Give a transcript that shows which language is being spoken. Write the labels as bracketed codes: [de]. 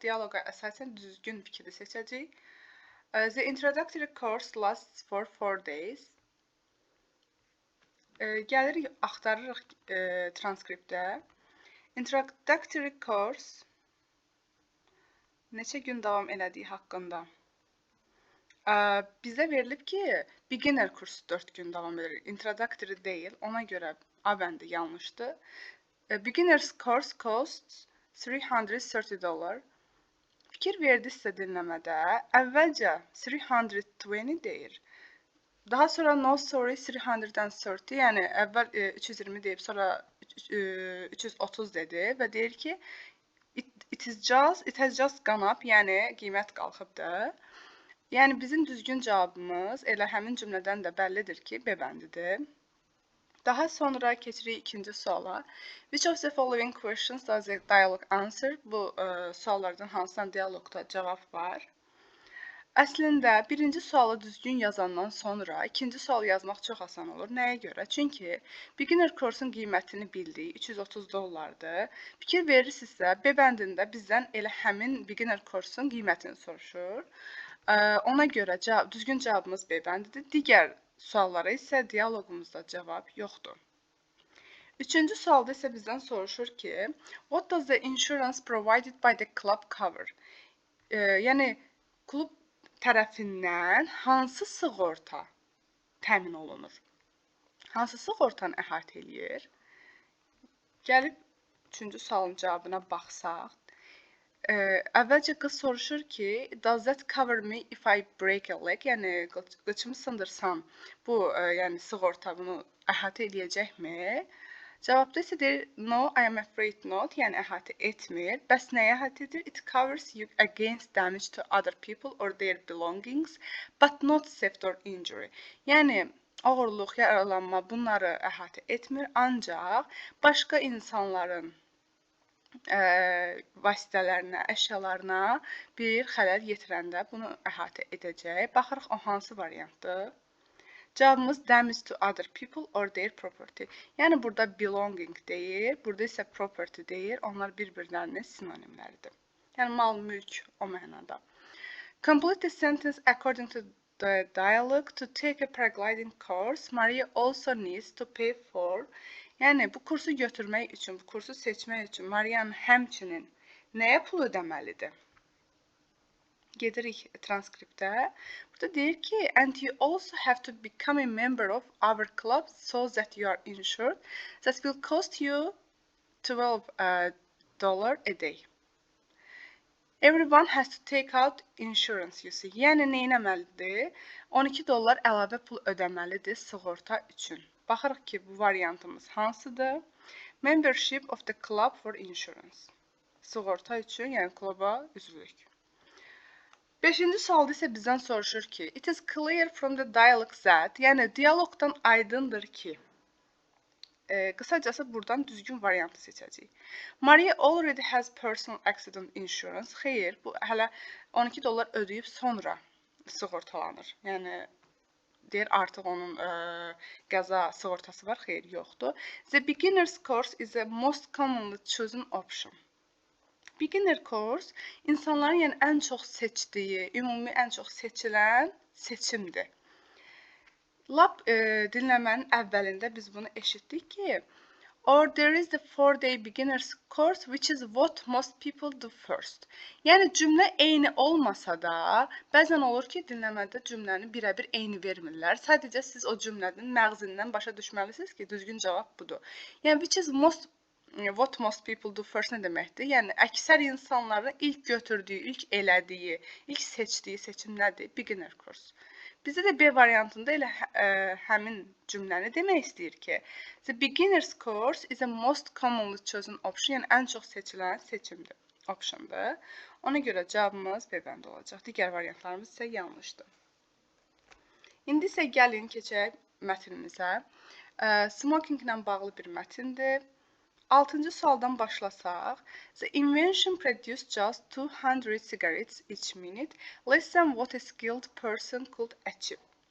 [az] Dialoqa əsasən düzgün fikri seçəcəyik. [en] The introductory course lasts for 4 days. [az] Gəlirik, axtarırıq transkriptdə. [en] Introductory course [az] neçə gün davam elədiyi haqqında. Bizə verilib ki, beginner kursu 4 gün davam edir. Introductory deyil, ona görə A bəndi yanlışdır. [en] Beginner's course costs $330. [az] Fikir verdinizsə dinləmədə, əvvəlcə 320 deyir. Daha sonra [en] no sorry [az] 330, yəni əvvəl 320 deyib, sonra 330 dedi və deyir ki, [en] it has just gone up, [az] yəni qiymət qalxıbdır. Yəni bizim düzgün cavabımız elə həmin cümlədən də bəllidir ki, B bəndidir. Daha sonra keçirik ikinci suala. [en] Which of the following questions does the dialogue answer? [az] Bu suallardan hansından dialoqda cavab var? Əslində, birinci sualı düzgün yazandan sonra ikinci sualı yazmaq çox asan olur. Nəyə görə? Çünki beginner course-un qiymətini bildik, $330-dır. Fikir verirsinizsə, B bəndində bizdən elə həmin beginner course-un qiymətini soruşur. Ona görə düzgün cavabımız B bəndidir. Digər suallara isə dialoqumuzda cavab yoxdur. Üçüncü sualda isə bizdən soruşur ki, [en] what does the insurance provided by the club cover? [az] Yəni, klub tərəfindən hansı sığorta təmin olunur? Hansı sığortanı əhatə eləyir? Gəlib üçüncü sualın cavabına baxsaq. Əvvəlcə qız soruşur ki, [en] does that cover me if I break a leg? [az] Yəni, qıçımı sındırsam, bu yəni, sığorta bunu əhatə eləyəcəkmi? Cavabda isə deyir, [en] no, I am afraid not, [az] yəni əhatə etmir. Bəs nəyə əhatə edir? [en] It covers you against damage to other people or their belongings, but not theft or injury. [az] Yəni, oğurluq, yaralanma bunları əhatə etmir, ancaq başqa insanların vasitələrinə, əşyalarına bir xələl yetirəndə bunu əhatə edəcək. Baxırıq, o hansı variantdır? Cavabımız [en] damage to other people or their property. [az] Yəni, burada belonging deyir, burada isə property deyir. Onlar bir-birlərinin sinonimləridir. Yəni, mal, mülk o mənada. [en] Complete the sentence according to the dialogue. To take a paragliding course, Maria also needs to pay for. [az] Yəni, bu kursu götürmək üçün, bu kursu seçmək üçün Marianın həmçinin nəyə pul ödəməlidir? Gedirik transkriptə. Burada deyir ki, [en] and you also have to become a member of our club so that you are insured. That will cost you $12 a day. Everyone has to take out insurance, you see. [az] Yəni, nə etməlidir? $12 əlavə pul ödəməlidir sığorta üçün. Baxırıq ki, bu variantımız hansıdır? [en] Membership of the club for insurance. [az] Sığorta üçün, yəni kluba üzvlük. 5-ci sualda isə bizdən soruşur ki, [en] it is clear from the dialogue that, [az] yəni dialoqdan aydındır ki, qısacası buradan düzgün variantı seçəcəyik. [en] Maria already has personal accident insurance. [az] Xeyr, bu hələ $12 ödəyib sonra sığortalanır. Yəni, deyir artıq onun qəza sığortası var. Xeyr, yoxdur. [en] The beginner's course is the most commonly chosen option. [az] Beginner course insanların yəni ən çox seçdiyi, ümumi ən çox seçilən seçimdir. Lap dinləmənin əvvəlində biz bunu eşitdik ki, [en] or there is the 4-day beginner's course which is what most people do first. [az] Yəni cümlə eyni olmasa da, bəzən olur ki, dinləmədə cümləni birəbir eyni vermirlər. Sadəcə siz o cümlənin məğzindən başa düşməlisiniz ki, düzgün cavab budur. Yəni [en] which is what most people do first [az] nə deməkdir? Yəni əksər insanların ilk götürdüyü, ilk elədiyi, ilk seçdiyi seçim nədir? Beginner course. Bizdə də B variantında elə həmin cümləni demək istəyir ki, [en] the beginner's course is the most commonly chosen option, [az] yəni ən çox seçilən seçimdir, optiondur. Ona görə cavabımız B bəndə olacaq. Digər variantlarımız isə yanlışdır. İndi isə gəlin keçək mətnimizə. Smoking ilə bağlı bir mətindir. 6-cı sualdan başlasaq, [en] the invention produced just 200 cigarettes each minute, less than what a skilled person could achieve.